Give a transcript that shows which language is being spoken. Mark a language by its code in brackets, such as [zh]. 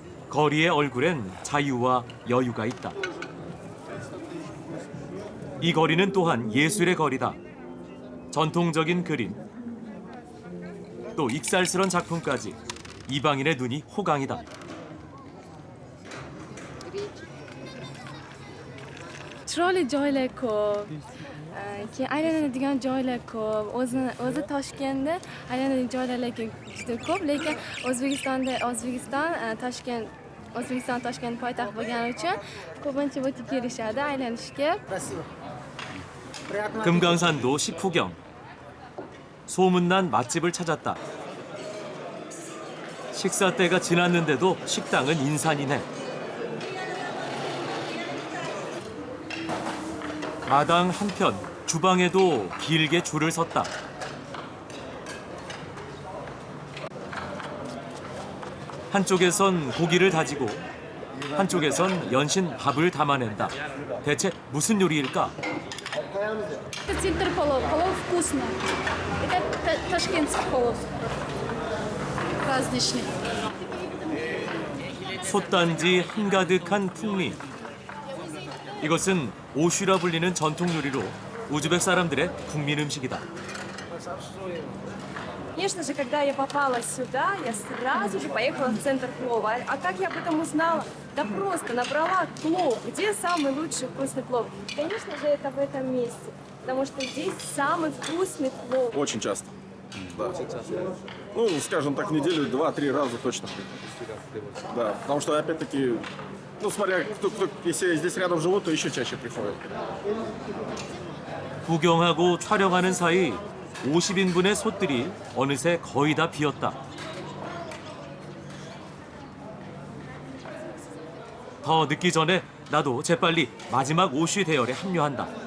[ko] 거리의 얼굴엔 자유와 여유가 있다. 이 거리는 또한 예술의 거리다. 전통적인 그림, 또 익살스런 작품까지 이방인의 눈이 호강이다. [uz] chiroyli joylar ko'p, keyin aylanadigan joylar ko'p. O'zi Toshkentda aylanadigan joylar juda ko'p, lekin O'zbekiston Toshkent poytaxt bo'lgani uchun ko'pincha bu yerga kelishadi aylanishga. [ko] 금강산도 식후경. 소문난 맛집을 찾았다. 식사 때가 지났는데도 식당은 인산이네. 마당 한편 주방에도 길게 줄을 섰다. 한쪽에선 고기를 다지고 한쪽에선 연신 밥을 담아낸다. 대체 무슨 요리일까? [ru] Это центр-полов, полов вкусно. Это ташкентский полов. Праздничный. [ko] 솥단지 한가득한 풍미. 이것은 오슈라 불리는 전통 요리로 우즈벡 사람들의 국민 음식이다. [ru] Конечно же, когда я попала сюда, я сразу же поехала в центр плова. А как я об этом узнала? Да просто набрала плов. Где самый лучший вкусный плов? Конечно же, это в этом месте. Потому что здесь самый вкусный плов. Очень часто. Да. Ну, скажем так, в неделю 2-3 раза точно. Да, потому что, опять-таки, ну, смотря, если здесь рядом живут, то еще чаще приходят. [ko] 구경하고 촬영하는 사이 50인분의 솥들이 어느새 거의 다 비었다. 더 늦기 전에 나도 재빨리 마지막 오쉬 대열에 합류한다.